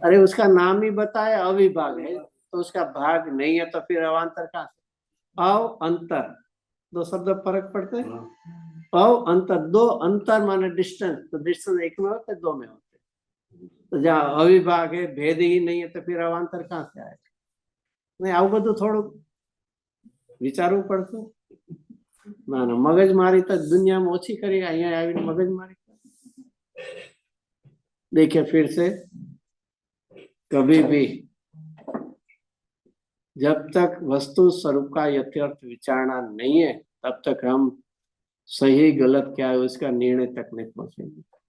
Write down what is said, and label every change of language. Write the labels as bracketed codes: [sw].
[hi] अरे उसका नाम ही बताया अविभाग है तो उसका भाग नहीं है तो फिर अवांतर कहाँ से? अव अंतर, दो शब्द फर्क पड़ते हैं। अव अंतर, दो अंतर माने डिस्टेंस, तो डिस्टेंस एक में होते दो में होते। तो जहाँ अविभाग है, भेद ही नहीं है तो फिर अवांतर कहाँ से आएगा? [gu] नहीं आવું બધું થોડું વિચારવું પડતું ના ના મગજમારી તો દુનિયામાં ઓછી કરી, અહીંયા આવીને મગજમારી। [hi] देखिए फिर से, कभी भी जब तक वस्तु स्वरूप का यथार्थ विचारणा नहीं है तब तक हम सही गलत क्या है उसका निर्णय तक नहीं पहुंचेंगे।